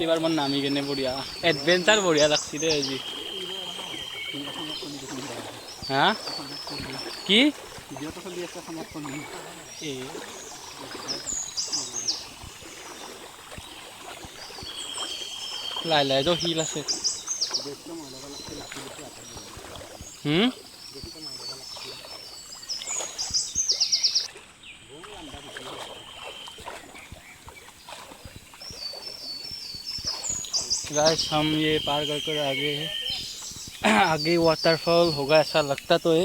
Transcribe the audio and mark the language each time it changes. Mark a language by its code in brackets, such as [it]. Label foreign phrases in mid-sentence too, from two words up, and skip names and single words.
[as] এবাৰ মই নামি কেনে বঢ়িয়া এডভেঞ্চাৰ বঢ়িয়া লাগছে দেই আজি। হা কি এই লাহে লাহেতো শিল আছে। [hi] गाइस हम ये पार कर आगे है, आगे वाटरफॉल होगा ऐसा लगता तो है।